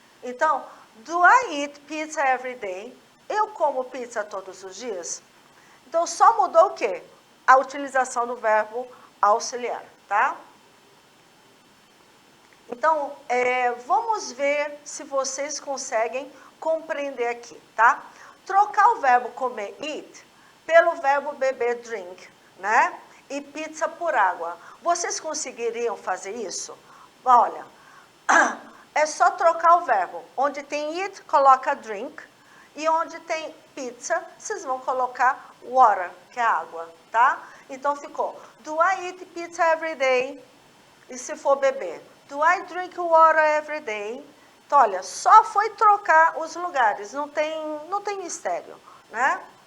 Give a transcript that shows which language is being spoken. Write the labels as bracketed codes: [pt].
[en] Então, do I eat pizza every day? [pt] Eu como pizza todos os dias? Então, só mudou o quê? A utilização do verbo auxiliar, tá? Então, vamos ver se vocês conseguem compreender aqui, tá? Trocar o verbo comer, eat, pelo verbo beber, drink, né? E pizza por água. Vocês conseguiriam fazer isso? Olha, é só trocar o verbo. Onde tem eat, coloca drink. E onde tem pizza, vocês vão colocar water, que é água, tá? Então, ficou, [en] do I eat pizza every day? [pt] E se for beber? [en] Do I drink water every day? [pt] Então, olha, só foi trocar os lugares, não tem mistério, né?